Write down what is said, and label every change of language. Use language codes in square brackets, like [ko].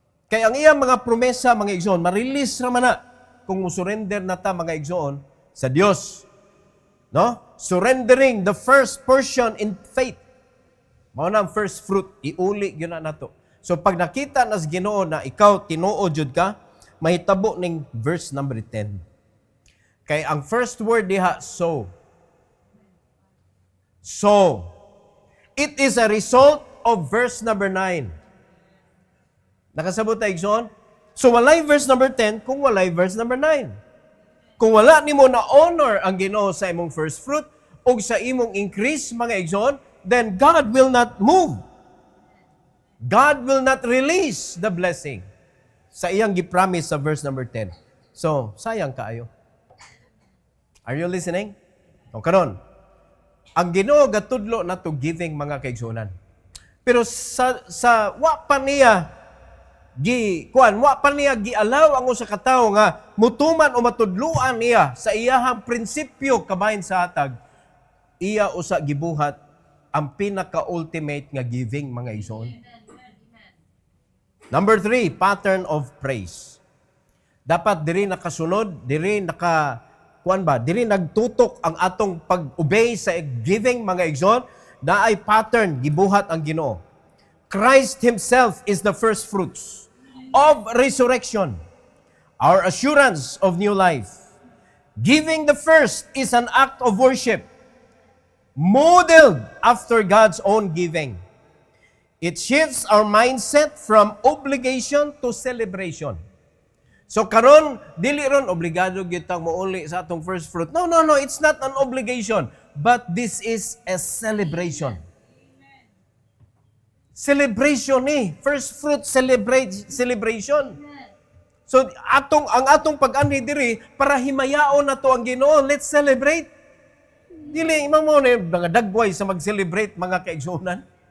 [ceb] Kaya ang iyang mga promesa, mga igsoon, ma-release ra man na kung musurrender na ta, mga igsoon, sa Dios. No? [en] Surrendering the first portion in faith. [ceb] Mao na ang first fruit, iuli gyud na nato. So pag nakita nas Ginoo na ikaw tinuod jud ka, mahitabo ning verse number 10. Kay ang first word diha, so. So. [en] It is a result of verse number 9. [ceb] Nakasabot tayo, igsoon? So, walay verse number 10 kung walay verse number 9. Kung wala nimo na honor ang Ginoo sa imong first fruit o sa imong increase, mga igsoon, [en] then God will not move. God will not release the blessing [ceb] sa iyang gipromise sa verse number 10. So, sayang kaayo. [en] Are you listening? [ceb] O karon, ang Ginoo gatudlo na to giving, mga kaigsuonan. Pero sa wa pa niya gialaw ang usa ka tawo nga mutuman o matudluan niya sa iyahang prinsipyo kabahin sa hatag, iya usa gibuhat ang pinaka-ultimate nga giving, mga igsoon. Number 3, pattern of praise. Dapat diri nakasunod, diri nagtutok ang atong pag-obey sa giving, mga igsoon, na ay pattern gibuhat ang Ginoo. [en] Christ Himself is the first fruits of resurrection, our assurance of new life. Giving the first is an act of worship, modeled after God's own giving. It shifts our mindset from obligation to celebration. [ceb] So karon, dili ron obligado gyud mouli sa atong first fruit. [en] No, it's not an obligation, but this is a celebration. Celebration first fruit celebration. [ceb] So ang atong pag-anhi diri para himayaon nato ang Ginoo, [en] let's celebrate. [ceb] Dili imong mo na mga dagway sa mag-celebrate, mga kaigsuonan.